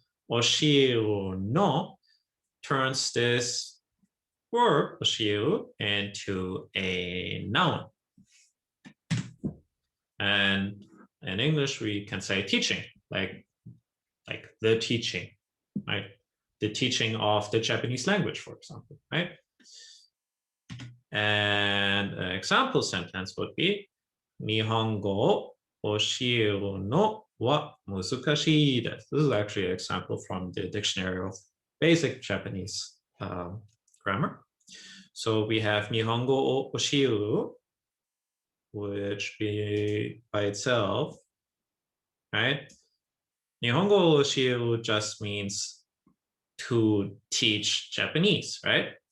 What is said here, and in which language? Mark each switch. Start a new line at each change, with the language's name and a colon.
English: Oshieu no turns this verb, oshieu, into a noun. And in English, we can say teaching, like the teaching, right? The teaching of the Japanese language, for example, right? And an example sentence would be,
Japanese: 日本語を教えるのは難しいです.
English: This is actually an example from the Dictionary of Basic Japanese Grammar. So we have
Japanese: 日本語を教える,
English: which by itself, right?
Japanese: 日本語を教える
English: just means to teach Japanese, right?